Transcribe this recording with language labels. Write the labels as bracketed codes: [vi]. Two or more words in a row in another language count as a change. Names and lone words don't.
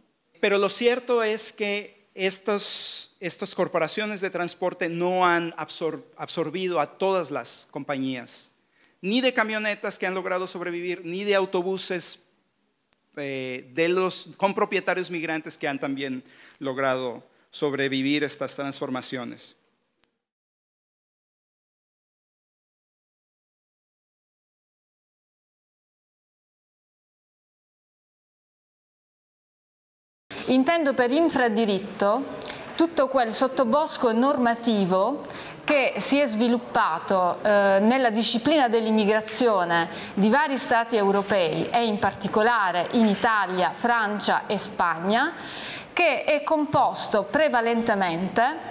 [es] Pero lo cierto es que estas corporaciones de transporte no han absorbido a todas las compañías, ni de camionetas que han logrado sobrevivir, ni de autobuses con propietarios migrantes que han también logrado sobrevivir estas transformaciones. [it] Intendo per infradiritto tutto quel sottobosco normativo che si è sviluppato nella disciplina dell'immigrazione di vari Stati europei e in particolare in Italia, Francia e Spagna, che è composto prevalentemente